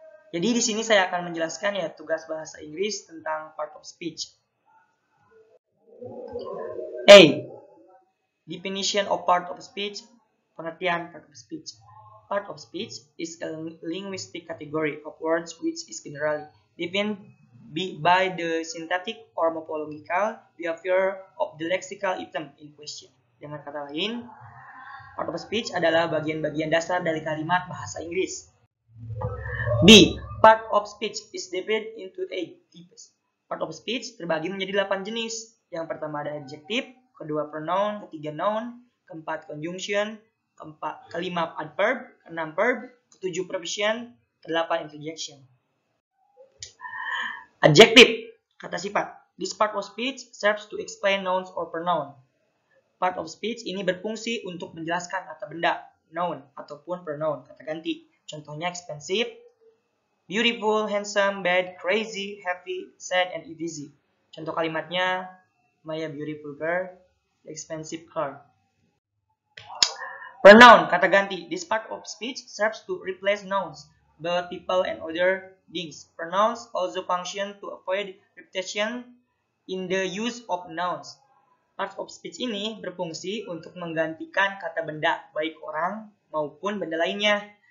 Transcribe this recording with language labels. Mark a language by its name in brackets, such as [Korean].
[Indonesian] Jadi di sini saya akan menjelaskan ya tugas bahasa Inggris tentang part of speech. A. [English] Definition of part of speech. [Indonesian] Pengertian [English] part of speech. Part of speech is a linguistic category of words which is generally defined by the syntactic or morphological behavior of the lexical item in question. [Indonesian] Dengan kata lain, part of speech adalah bagian-bagian dasar dari kalimat bahasa Inggris. B. [English] Part of speech is divided into 8 types. [Indonesian] Part of speech terbagi menjadi 8 jenis. Yang pertama ada adjective, kedua pronoun, ketiga noun, keempat conjunction, kelima adverb, keenam verb, ketujuh preposition, kedelapan interjection. Adjective, kata sifat. [English] This part of speech serves to explain nouns or pronoun. [Indonesian] Part of speech ini berfungsi untuk menjelaskan kata benda, noun, ataupun pronoun, kata ganti. Contohnya [English] expensive, beautiful, handsome, bad, crazy, happy, sad, and easy. [Indonesian] Contoh kalimatnya, [English] my beautiful girl, expensive car. Pronoun, [Indonesian] kata ganti. [English] This part of speech serves to replace nouns, both people and other things. Pronouns also function to avoid repetition in the use of nouns. [Indonesian] Part of speech ini berfungsi untuk menggantikan kata benda, baik orang maupun benda lainnya.